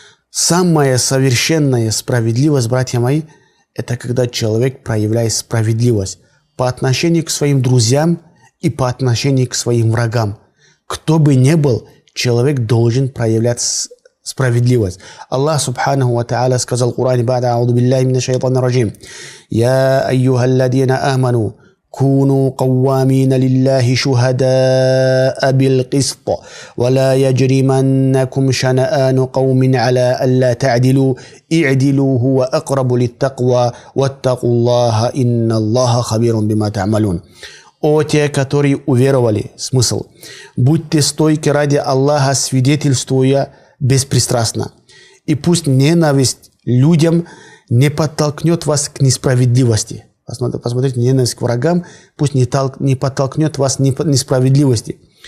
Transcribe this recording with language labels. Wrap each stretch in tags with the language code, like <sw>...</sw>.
<ru>Самая совершенная справедливость, братья мои, это когда человек проявляет справедливость по отношению к своим друзьям и по отношению к своим врагам. Кто бы ни был, человек должен проявлять справедливость.</ru> <ar>Аллах субханаху ва тааля</ar> <ru>сказал в Коране:</ru> <ar>ба'да а'уду биллахи минаш шайтанир раджим: я айюхалладина аману كونوا قوامين لله شهداء بالقسط ولا يجرمنكم شنآن قوم على ألا تعدلوا اعدلوا هو أقرب للتقوى واتقوا الله إن الله خبير بما تعملون.</ar> <ru>О те, которые уверовали, смысл: будьте стойки ради Аллаха, свидетельствуя беспристрастно, и пусть ненависть людям не подтолкнет вас к несправедливости. Посмотрите, ненависть к врагам пусть не подтолкнет вас к несправедливости.</ru>